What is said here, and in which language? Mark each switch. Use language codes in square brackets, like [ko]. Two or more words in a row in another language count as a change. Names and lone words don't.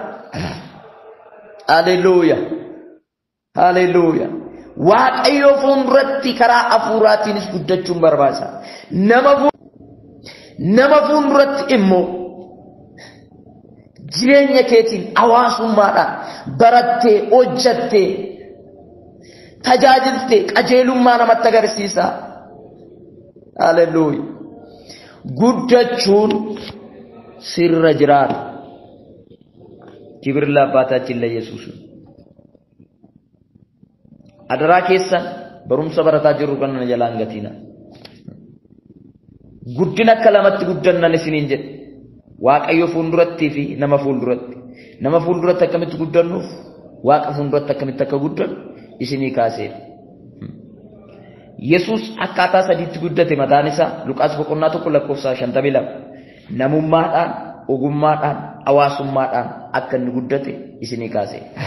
[om] haleluuya haleluuya Waaqayyo fuulduratti karaa hafuuraatiinis guddachuun barbaachisa nama fuulduratti immoo jireenya keetiin hawaasummaadhaan barattee hojjattee tajaajiltee qajeelummaa namatti agarsiisa haleluuya guddachuun sirra jiraata [am] ክብር ለአባታችን ለኢየሱስ አደራ [om] keessan barumsa barataa jirru kana jalaan gatina guddina kalamatti guddannan isiniin jedhe waaqayyo fuulduratti fi nama fuulduratti akkamitti guddannuuf waaqa fuulduratti akkamitti akka guddannu isinii kaasee Yesus akkaataa sadiitti guddate mataan isaa Luqaas boqonnaa 1:52 namummaadhaan ogummaadhaan hawaasummaadhaan akka inni guddate isinii kaasee